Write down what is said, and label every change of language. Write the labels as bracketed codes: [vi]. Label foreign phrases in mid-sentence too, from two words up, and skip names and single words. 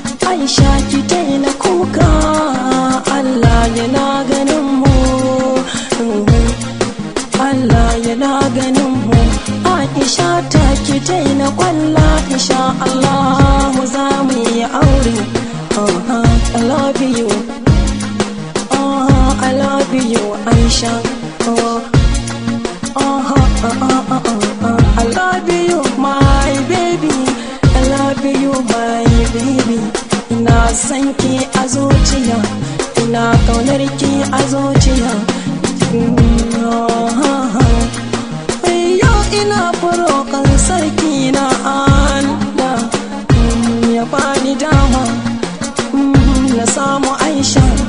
[ha] Aisha ki daina kuka, Allah yana ganin mu. Allah yana ganin mu. Aisha ta ki daina kwalla, [ar] إن شاء الله [ha] za mu yi aure. [en] Uh-huh, I love you. Uh-huh, I love you, Aisha. Uh, uh-huh, uh, uh, uh, uh, uh, I love you, my baby. I love you, my baby. [ha] Ina son ki a zuciya, ina kaunar ki a zuciya. Yau ina roƙon sarki na Allah, ya bani dama, na samu Aisha.